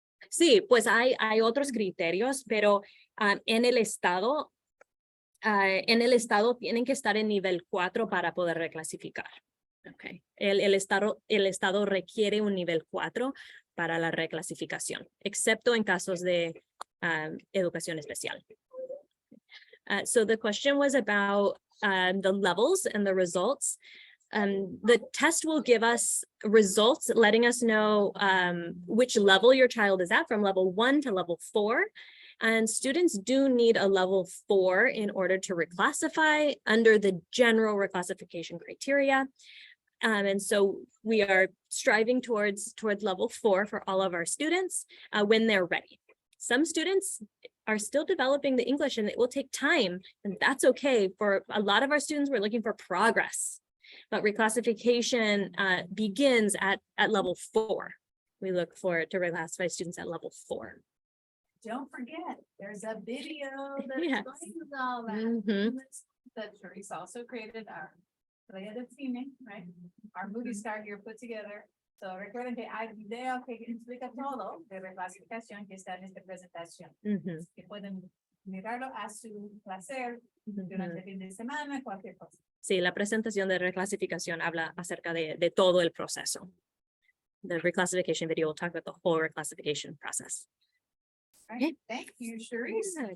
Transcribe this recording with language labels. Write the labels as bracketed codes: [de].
[es] Sí, pues hay otros criterios, pero en el estado tienen que estar en nivel 4 para poder reclasificar. Okay. El estado requiere un nivel 4 para la reclasificación, excepto en casos de educación especial. [en] So the question was about the levels and the results. The test will give us results letting us know which level your child is at, from level 1 to level 4. And students do need a level 4 in order to reclassify under the general reclassification criteria. And so we are striving towards level 4 for all of our students when they're ready. Some students are still developing the English and it will take time, and that's okay. For a lot of our students, we're looking for progress, but reclassification begins at level 4. We look forward to reclassify students at level 4. Don't forget, there's a video that's Yes. going with all that. Mhm. That Teresa also created our Playa del Cine, right? Our movie star here put together. [es] So recuerden que hay video que explica todo de reclasificación que está en esta presentación. Mhm. Que pueden mirarlo a su placer durante el fin de semana, cualquier cosa. Sí, la presentación de reclasificación habla acerca de todo el proceso. [en] The reclassification video will talk about the whole reclassification process. All right, thank you, Sharice.